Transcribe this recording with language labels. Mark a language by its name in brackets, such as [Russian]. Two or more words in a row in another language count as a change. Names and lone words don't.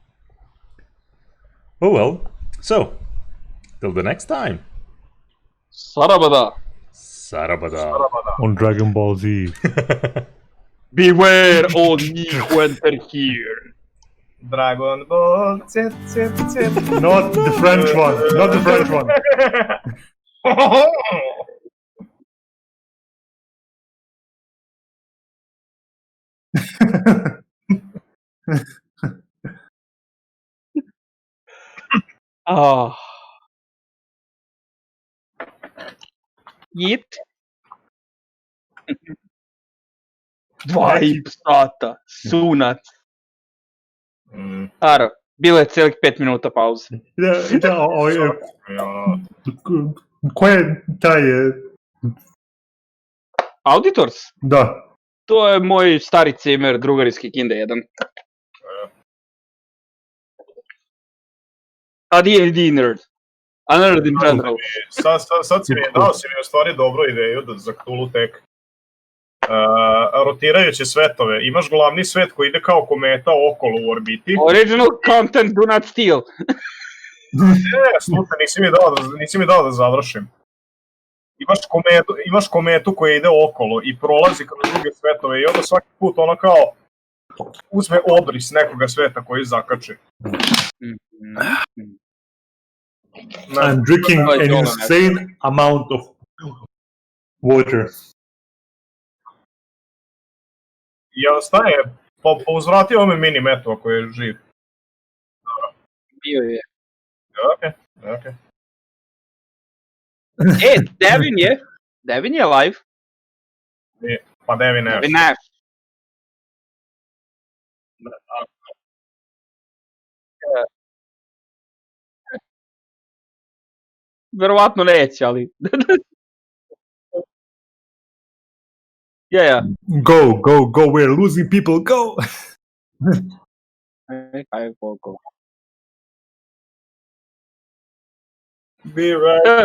[English] Oh well. So, till the next time. Sarabada. Sarabada. On Dragon Ball Z. Beware, all ye who enter here. Dragon Ball. Not the French one. Not the French one. Ah. Yeet. [Serbian] Dva i sata. Sunac. Aro, bilo je celih 5 minuta pauze. Ko je taj... [English] Auditors? [Serbian] Da. To je moj stari cimer, drugar iz Kikinde jedan. [English] A D&D nerd. A nerd in general. [Serbian] Sad si mi dao u stvari dobru ideju za Cthulhu Tek. Rotirajuće svetove. Imaš glavni svet koji ide kao kometa okolo u orbiti. [English] Original content, do not steal. [Serbian] Slušaj, nisi mi dao da završim. Imaš kometu koja ide okolo i prolazi kroz druge svetove i onda svaki put ono kao uzme obris nekoga sveta koji zakači. [English] I'm drinking an insane amount of water. [Serbian] Jel staje? Pa uzvrati ome mini metu ako je živ. Bio je. Ok. Devin je live. Pa Devin Nash. Devin Nash. Verovatno neće, ali... [English] Yeah. Go, we're losing people, go! I will go. Be right back.